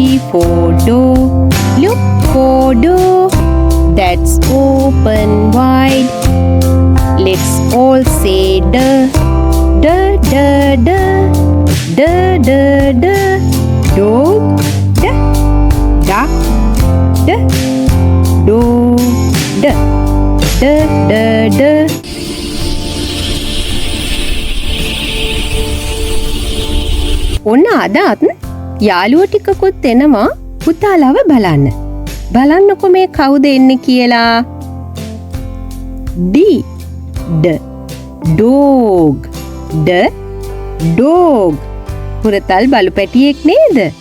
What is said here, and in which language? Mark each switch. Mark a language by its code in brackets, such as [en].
[en] for door. Look for door that's open wide. Let's all say da, da, da, da, da, da, da. Dog, da, duck, da, dog, da, da, da, da. [si] ඔන්න අදත් යාළුවෝ ටිකකුත් එනවා පුතාලව බලන්න. බලන්නකො මේ කවුද එන්නේ කියලා. [en] D D dog D dog [si] පුරතල් බලු පැටියෙක් නේද?